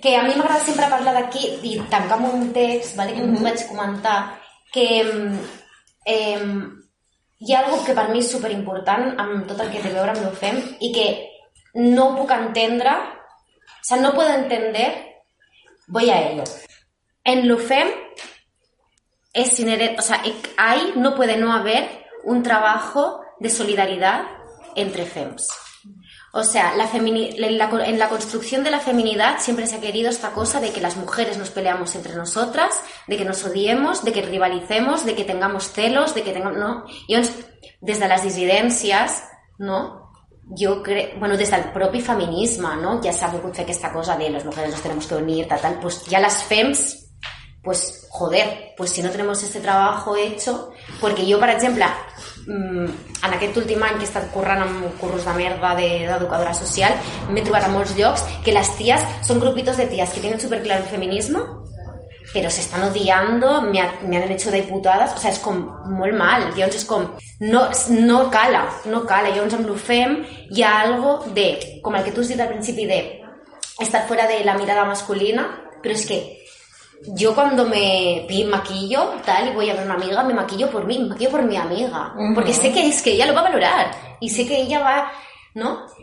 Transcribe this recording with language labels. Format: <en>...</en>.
<ca>Que a mi m'agrada sempre parlar d'aquí i tancar amb un text, vale, que vaig comentar, que hi ha algo que per mi és superimportant amb tot el que té a veure amb el fem, i que no puc entendre, o sea,</ca> <es>no puedo entender. Voy a ello. En lo fem es inherente, o sea, ahí no puede no haber un trabajo de solidaridad entre fems. O sea, en la construcción de la feminidad siempre se ha querido esta cosa de que las mujeres nos peleamos entre nosotras, de que nos odiemos, de que rivalicemos, de que tengamos celos, de que tengamos, ¿no? Y desde las disidencias, ¿no? Yo creo, bueno, desde el</es> <ca>propi feminisme,</ca> <es>no?</es> <ca>Ja s'ha volgut fer aquesta cosa de les</ca> <es>mujeres nos tenemos que unir, tal, tal. Pues ya las femmes, pues joder, pues si no tenemos este trabajo hecho, porque yo,</es> <ca>per exemple, en aquest últim any que he estat currant amb curros de merda d'educadora social, m'he trobat a molts llocs que les ties són grupitos de ties que tenen superclar el feminisme, però s'estan odiant, m'han hecho de putades, o sea, és com molt mal, llavors és com, no cala, llavors amb l'UFEM hi ha algo de, com el que tu has dit al principi, de estar fora de la mirada masculina, però és que</ca> <es>yo cuando me maquillo tal y voy a ver una amiga, me maquillo por mí, me maquillo por mi amiga,</es> <ca>uh-huh.</ca> <es>Porque sé que es que ella lo va a valorar y sé que ella va, ¿no?</es>